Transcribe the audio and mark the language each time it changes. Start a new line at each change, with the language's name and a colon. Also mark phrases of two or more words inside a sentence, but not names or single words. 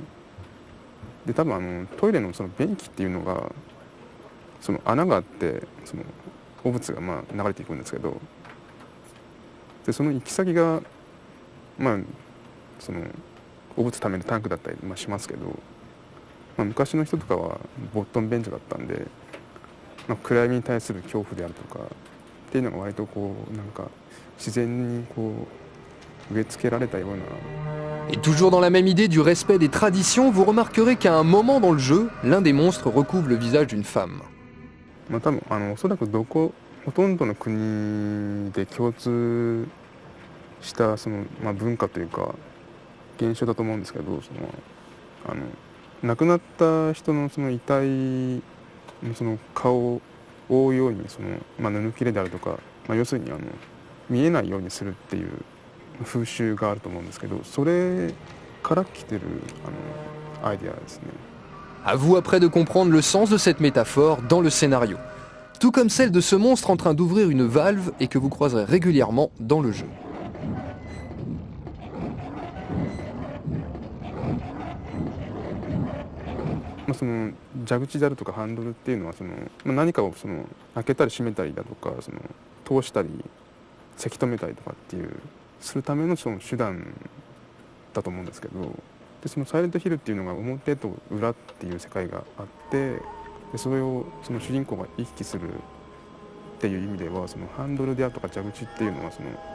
Japanese: で多分トイレのその便器っていうのがその穴があってその汚物が流れていくんですけど、でその行き先がその汚物ためのタンクだったりしますけど、昔の人とかはボットン便所だったんで、暗闇に対する恐怖であるとかっていうのが割とこうなんか自然にこう植え付けられたような。
French: Et toujours dans la même idée du respect des traditions, vous remarquerez qu'à un moment dans le jeu, l'un des monstres recouvre le visage d'une femme.
Japanese: 多分おそらくほとんどの国で共通したその、文化というか現象だと思うんですけど、その亡くなった人のその遺体のその顔を覆うようにその、布切れであるとか、要するに見えないようにするっていう風習があると思うんですけど、それから来てるアイデアですね。
French: À vous après de comprendre le sens de cette métaphore dans le scénario, tout comme celle de ce monstre en train d'ouvrir une valve et que vous croiserez régulièrement dans le jeu.
Japanese: その蛇口であるとかハンドルっていうのはその、何かをその開けたり閉めたりだとか、その通したりせき止めたりとかっていうするためのその手段だと思うんですけど、でそのサイレントヒルっていうのが表と裏っていう世界があって、でそれをその主人公が行き来するっていう意味では、そのハンドルであるとか蛇口っていうのはその